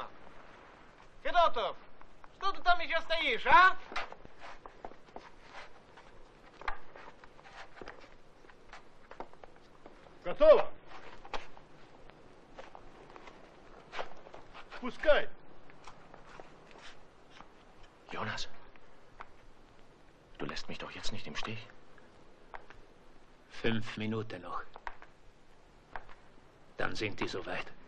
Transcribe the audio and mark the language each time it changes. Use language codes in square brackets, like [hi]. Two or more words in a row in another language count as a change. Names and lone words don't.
[ru] Федотов, что ты там еще стоишь, а? Готово? Спускай. [de] Jonas, du lässt mich doch jetzt nicht im Stich. 5 Minuten noch. Dann sind die soweit.